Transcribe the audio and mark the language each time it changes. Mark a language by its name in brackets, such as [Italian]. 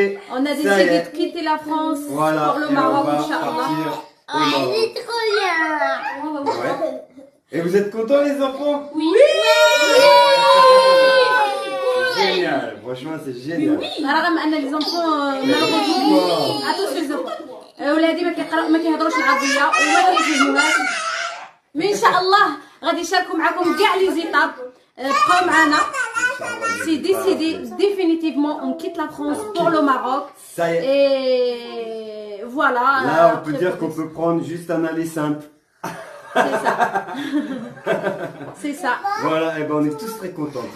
[French] On a décidé de quitter la France pour le Maroc, Inch'Allah. C'est trop bien. Ouais. Et vous êtes contents les enfants? Oui. Génial, franchement c'est génial. [Arabic] رغم ان [French] لي زونفون مالوغوزمون [Arabic] ولادي ما كيهضروش العربيه وما كيفهموهاش، مي ان شاء الله غادي يشاركوا معكم كاع [French] لي زيتاب. [Arabic] بقاو معنا. [French] C'est décidé définitivement, on quitte la France pour le Maroc. Ça y est. Et voilà. Là, on peut dire qu'on peut prendre juste un aller simple. C'est ça. C'est ça. Voilà, et ben on est tous très contents.